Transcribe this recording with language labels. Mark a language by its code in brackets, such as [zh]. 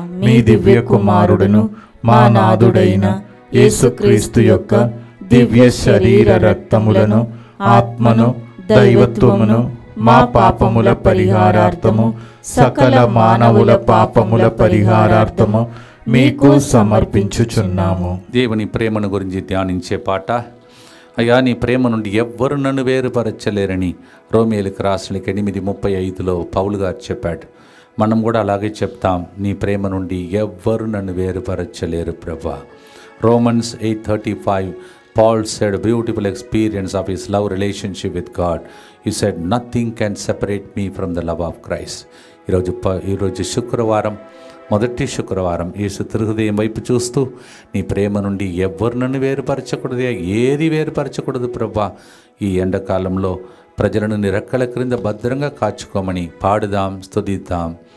[te] మీ దివ్య కుమారుడును మా నాథుడైన యేసుక్రీస్తు యొక్క దివ్య శరీర రక్తములను ఆత్మను దైవత్వమును మా పాపముల పరిహారార్థము సకల మానవుల పాపముల పరిహారార్థము మీకు సమర్పించుచున్నాము. దేవుని ప్రేమను గురించి ధ్యానించే పాట. అయ్యా, నీ ప్రేమ నుండి ఎవ్వరు నన్ను వేరుపరచలేరని రోమేలుకు రాసిన 8:35 పౌలు గారు చెప్పాడు. మనం కూడా అలాగే చెప్తాం, నీ ప్రేమ నుండి ఎవ్వరు నన్ను వేరుపరచలేరు ప్రభా. [en] Romans 8:35 Paul said a beautiful experience of his love relationship with God. He said, nothing can separate me from the love of Christ. [te] ఈరోజు శుక్రవారం, మొదటి శుక్రవారం, యేసు తిరుహృదయం వైపు చూస్తూ నీ ప్రేమ నుండి ఎవ్వరు నన్ను వేరుపరచకూడదు, ఏది వేరుపరచకూడదు ప్రభా. ఈ ఎండాకాలంలో ప్రజలను నీ రెక్కల క్రింద భద్రంగా కాచుకోమని పాడుదాం, స్తుతిద్దాం.